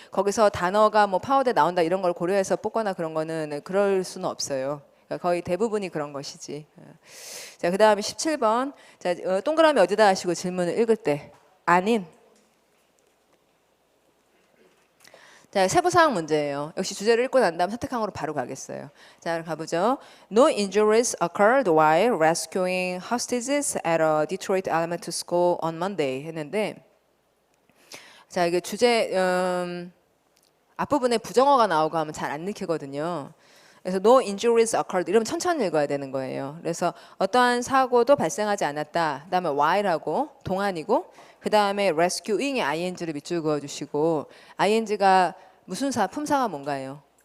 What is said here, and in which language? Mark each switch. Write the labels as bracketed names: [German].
[Korean] 거기서 단어가 뭐 파워드에 나온다 이런 걸 고려해서 뽑거나 그런 거는 그럴 수는 없어요. 거의 대부분이 그런 것이지. 자, 그 다음에 17번. 자, 동그라미 어디다 하시고 질문을 읽을 때 아닌. 자, 세부사항 문제예요. 역시 주제를 읽고 난 다음 선택항으로 바로 가겠어요. 자, 가보죠. [English] No injuries occurred while rescuing hostages at a Detroit elementary school on Monday [Korean] 했는데, 자, 이게 주제 앞부분에 부정어가 나오고 하면 잘 안 읽히거든요. 그래서 [English] no injuries occurred [Korean] 이러면 천천히 읽어야 되는 거예요. 그래서 어떠한 사고도 발생하지 않았다. 그다음에 while하고 동안이고 그다음에 rescuing에 ing를 밑줄 그어주시고 ing가 무슨 품사가 뭔가요?